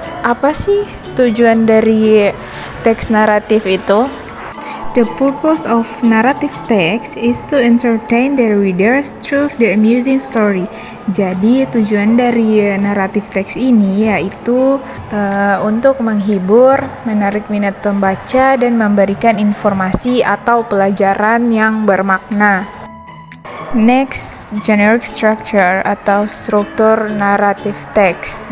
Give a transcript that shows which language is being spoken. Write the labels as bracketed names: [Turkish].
[Indonesian] Apa sih tujuan dari teks naratif itu? [English] The purpose of narrative text is to entertain the readers through the amusing story. [Indonesian] Jadi tujuan dari naratif teks ini yaitu untuk menghibur, menarik minat pembaca, dan memberikan informasi atau pelajaran yang bermakna. [English] Next, generic structure [Indonesian] atau struktur naratif teks.